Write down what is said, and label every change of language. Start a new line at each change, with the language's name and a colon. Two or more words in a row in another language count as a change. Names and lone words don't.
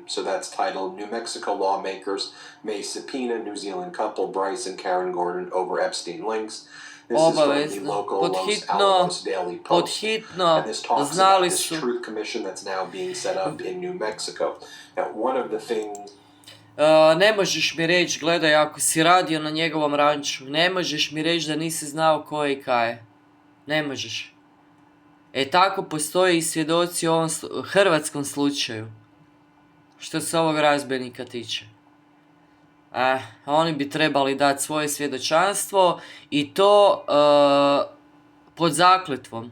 English: So that's titled New Mexico Lawmakers May Subpoena New Zealand Couple Bryce and Karen Gordon over Epstein Links. This is from the local Los Alamos Daily Post. And this talks about this truth commission that's now being set up in New Mexico. Now, one of the things...
Croatian: Ne možeš mi reći, gledaj, ako si radio na njegovom ranču, ne možeš mi reći da nisi znao ko je i kaj je. Ne možeš. E tako postoje i svjedoci u ovom hrvatskom slučaju. Što se ovog razbojnika tiče. Oni bi trebali dati svoje svjedočanstvo i to pod zakletvom.